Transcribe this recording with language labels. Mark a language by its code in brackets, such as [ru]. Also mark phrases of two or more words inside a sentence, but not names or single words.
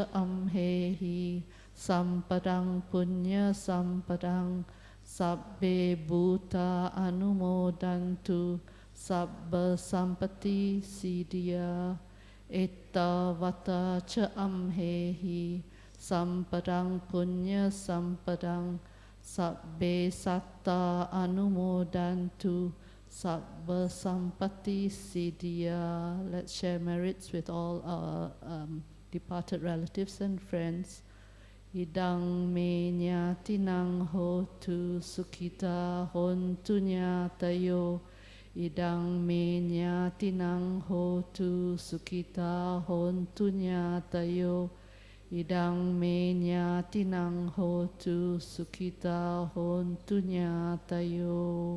[pi] Amhehi Sampadang Punya Sampadang Sabbe Bhuta Anumodantu Sabba Sampati Siddhya Ettavata cha amhehi sampadang punya sampadang sabbe satta anumodantu sabba sampatti siddhya. [en] Let's share merits with all our departed relatives and friends. [pi] Idang me nyatinang hotu sukhita hontu nyatayo. Idang me nyatinang hotu sukhita hontu nyatayo. Idang me nyatinang hotu sukhita hontu nyatayo.